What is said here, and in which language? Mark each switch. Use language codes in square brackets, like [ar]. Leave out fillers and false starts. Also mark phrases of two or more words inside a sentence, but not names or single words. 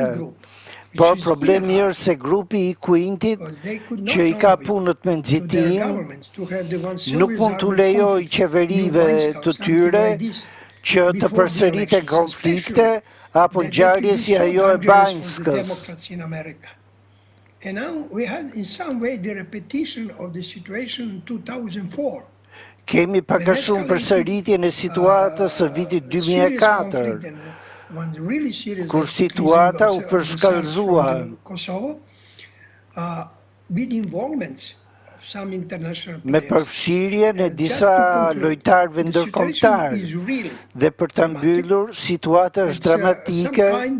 [sq] Por problemi është se grupi i Quintit, që i ka punët me nxitim, nuk mund të lejojë qeverive të tyre që të përsëriten konflikte apo ngjarje si ajo e Banjskës. [en] And now we had in some way the repetition of the situation in 2004. [sq] Kemi pak a shumë përsëritjen e situatës së vitit 2004, kur situata u përshkallëzua. Me përfshirjen e disa lojtarëve ndërkombëtar dhe për ta mbyllur situata është dramatike.